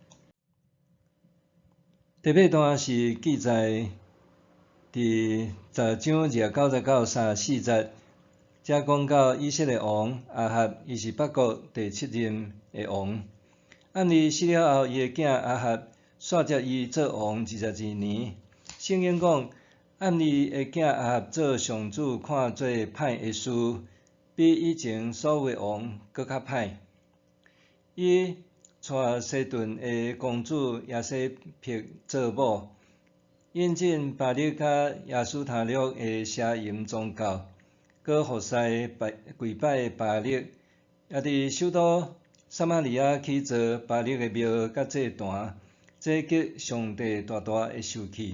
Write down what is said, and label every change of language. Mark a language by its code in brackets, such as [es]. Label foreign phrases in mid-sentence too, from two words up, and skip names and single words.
[nan] 第8段是记载伫10章29节到34节，遮讲到以色列王阿哈，伊是北国第7任的王。暗利死了后，伊的囝阿哈续接伊做王22年。圣经讲， 暗利的囝亚哈做上主看做歹的事，比以前所有王搁较歹。伊带西顿的公主亚西撇做某，引进巴力甲亚斯塔略的邪淫宗教，搁服侍跪拜巴力，也伫首都撒玛利亚起造巴力的庙甲祭坛，这激上帝大大的生气。